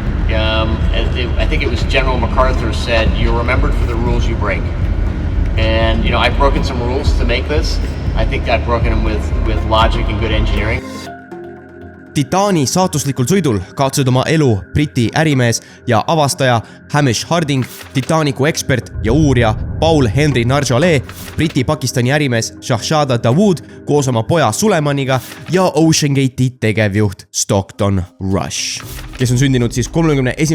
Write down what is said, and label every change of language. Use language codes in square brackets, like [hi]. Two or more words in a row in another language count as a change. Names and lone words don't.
[en] I think it was General MacArthur said, you're remembered for the rules you break. And, I've broken some rules to make this. I think I've broken them with logic and good engineering. [et] Titani saatuslikul sõidul kaotasid oma elu Briti ärimees ja avastaja Hamish Harding, Titanicu ekspert ja uurija Paul Henry Narjolee, Briti-Pakistani ärimees Shahzada Dawood koos oma poja Sulemaniga ja Ocean Gate'i tegevjuht Stockton Rush, kes on sündinud siis 31.